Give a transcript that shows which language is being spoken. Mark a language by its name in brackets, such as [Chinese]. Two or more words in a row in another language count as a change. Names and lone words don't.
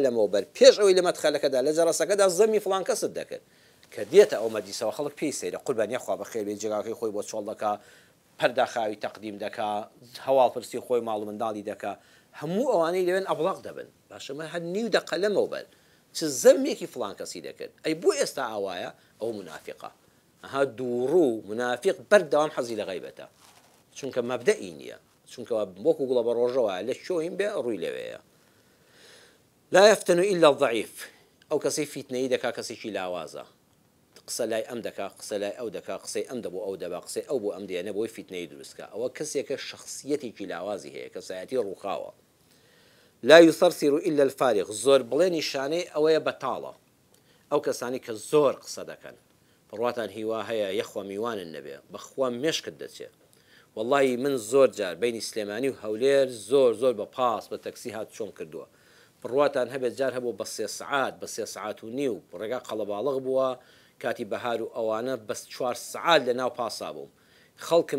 [Central Kurdish] لەمەوە بەر پێش ئەوەی لە مەدخەلەکەدا لە جەڕەسەکەدا زەمی فڵان کەست دەکرد کە دێتە ئەو مەجلیسەوە خەڵک پێی سەیرە قوربانیە خوا بەخێر بێت جێگاکەی خۆی بۆ چۆڵ دەکا پەرداخاوی تەقدیم دەکا هەواڵپرسی خۆی ماڵ و منداڵی دەکا هەموو ئەوانەی لەوێن ئەبڵاق دەبن باشەمە هەر نیو دەقە لەمەوە بەر چ زەمێکی فڵان کەسی دەکرد ئەی بۆ ئێستا ئاوایە ئەو منافقە ئەها دووڕوو منافق بەردەوام حەزی لە غەیبەتە چونکە مەبدەئی نییە چونکە وەکو گوڵە بە ڕۆژەوە لە شۆین بێ ڕووی لەوەیە [Arabic] لا يفتن إلا الضعيف [Central Kurdish] ئەو کەسەی فیتنەی دەکا کەسێکی لاوازە قسە لای ئەم دەکا قسە لای ئەو دەکا قسەی ئەم دەبوو ئەو دەبا قسەی ئەو بۆ ئەم دێنە بۆی فیتنەی دروستکە ئەوە کەسێکە شخصیەتێکی لاوازی هەیە کەسایەتی ڕووخاوە [Arabic] لا يثرثر إلا الفارغ [Central Kurdish] زۆر بڵێ نیشانەی ئەوەیە بەتاڵە ئەو کەسانی کە زۆر قسە دەکەن بڕواتان هیوا هەیە یەخوا میوانن نەبێ بەخوا مێشکت دەچێت والله من زۆر جار بینی سلێمانی و هەولێر زۆر بە پاس بە تەکسی هات چۆم کردووە بڕواتان هەبێت جار هەبوو بە 3 سعات بە 3 سعات و نیو ڕێگا قەڵەباڵغ بووە کاتی بەهار و ئەوانە بەس 4 سعات لە ناو پاسا بووم خەڵکم